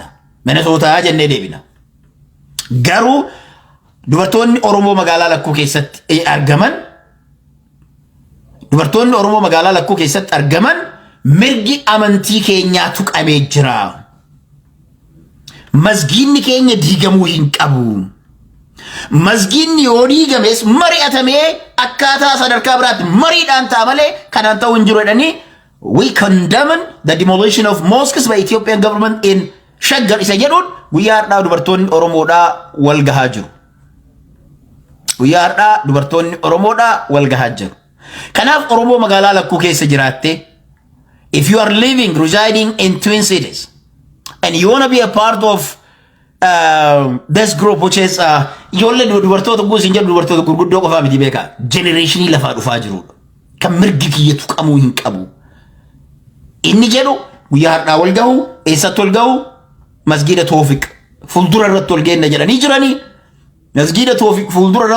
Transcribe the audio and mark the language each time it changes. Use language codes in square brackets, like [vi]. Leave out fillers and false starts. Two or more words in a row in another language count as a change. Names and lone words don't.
[om] Minnesootaa jennee deebina. Garuu dubartoonni Oromoo magaalaa lakkuu keessatti argaman mirgi amantii keenyaa tuqamee jira. Masgiinni keenya diigamuu hin qabu. Masgiinni yoo diigames mari'atamee akkaataa sadarkaa biraatti mariidhaan ta'a malee kanaan ta'uu hin jiru jedhanii [en] we condemn the demolition of mosques by Ethiopian government in Shaggar [om] isa jedhuun guyyaa har'aa dubartoonni Oromoodhaa wal gahaa jiru. Kanaaf Oromoo magaalaa lakkuu keessa jiraatte [en] if you are residing in Twin Cities and you want to be a part of this group which is [om] ijoollee dubartoota guusin jedhu dubartoota gurguddoo qofaa miti beekaa generationii lafaa dhufaa jirudha kan mirgi kiyya tuqamuu hin qabu inni jedhu guyyaa har'aa wal gahu eessatti wal gahu masgiida Toofiq fuuldura irratti wal geenna jedhanii jiranii masgiida Toofiq fuuldura irratti